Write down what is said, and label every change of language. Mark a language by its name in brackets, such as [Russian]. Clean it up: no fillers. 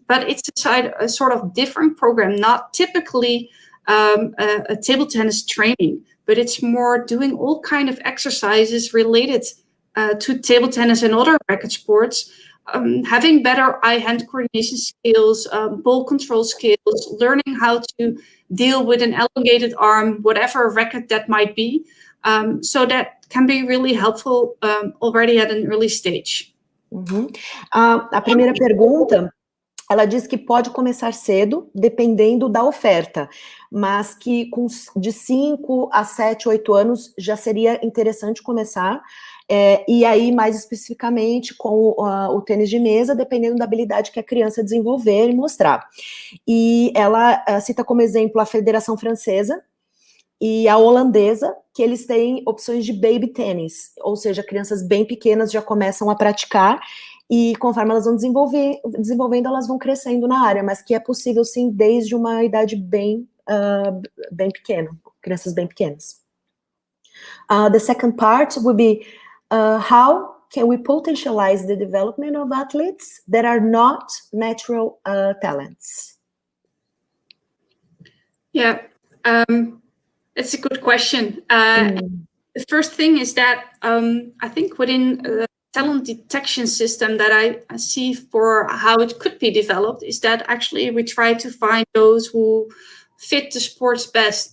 [English] But it's a sort of different program, not typically a table tennis training, but it's more doing all kind of exercises related to table tennis and other racket sports, having better eye-hand coordination skills, ball control skills, learning how to deal with an elongated arm, whatever racket that might be. So that can be really helpful already at an early stage. Uhum. [Portuguese] A primeira pergunta, ela diz que pode começar cedo, dependendo da oferta, mas que de 5 a 7, 8 anos já seria interessante começar, e aí mais especificamente com o tênis de mesa, dependendo da habilidade que a criança desenvolver e mostrar. E ela cita como exemplo a Federação Francesa e a holandesa, que eles têm opções de baby tênis, ou seja, crianças bem pequenas já começam a praticar, e conforme elas vão desenvolvendo, elas vão crescendo na área, mas que é possível sim desde uma idade bem pequena, crianças bem pequenas. [English] The second part would be how can we potentialize the development of athletes that are not natural talents? Yeah, it's a good question. The first thing is that I think within the talent detection system that I see for how it could be developed is that actually we try to find those who fit the sports best.